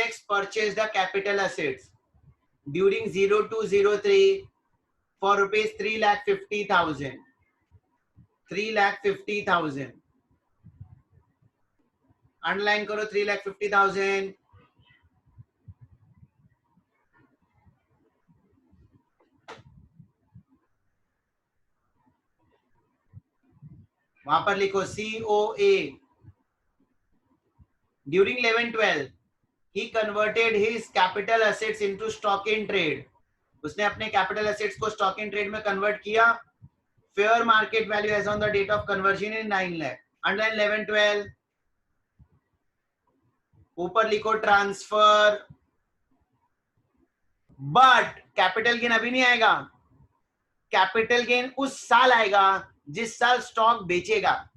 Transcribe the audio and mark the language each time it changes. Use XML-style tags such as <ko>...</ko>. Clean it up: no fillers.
<en>X purchased the capital assets during 0203 for rupees 3,50,000. 3,50,000.</en> <hi>Underline करो 3,50,000. वहां पर लिखो COA.</hi> <en>During 11-12 he converted his capital assets into stock in trade.</en> <hi>उसने अपने capital assets को stock in trade में convert किया.</hi> <en>Fair market value as on the date of conversion in 9 lakh.</en> <hi>Underline 11-12. ऊपर लिखो ट्रांसफर. बट कैपिटल गेन अभी नहीं आएगा. कैपिटल गेन उस साल आएगा जिस साल स्टॉक बेचेगा.</hi>